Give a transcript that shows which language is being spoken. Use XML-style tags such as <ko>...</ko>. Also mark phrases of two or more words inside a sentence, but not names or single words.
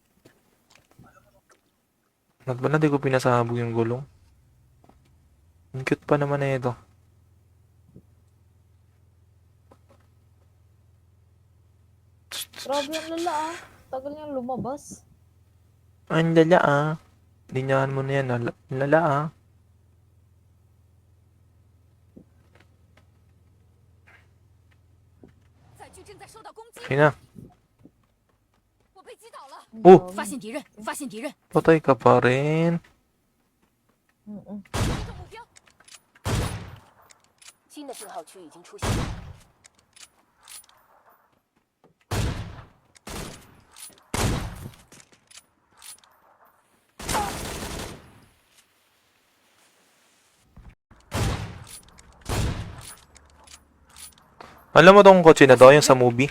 <tl>Ba't ba na di ko pinasabog yung gulong? Ang cute pa naman na ito. Grabe ang lala ah. Tagal niyang lumabas. Ang lala ah. Linyahan mo na yan. Lala ah.</tl> <zh>载具正在受到攻击，</zh> <tl>Kaya na.</tl> <zh>我被击倒了， Oh! 发现敌人，发现敌人，</zh> <tl>Patay ka pa rin. Mm-mm.</tl> <zh>击中目标。新的信号区已经出现。</zh> <tl>Alam mo tong kotse na to, yung sa movie?</tl>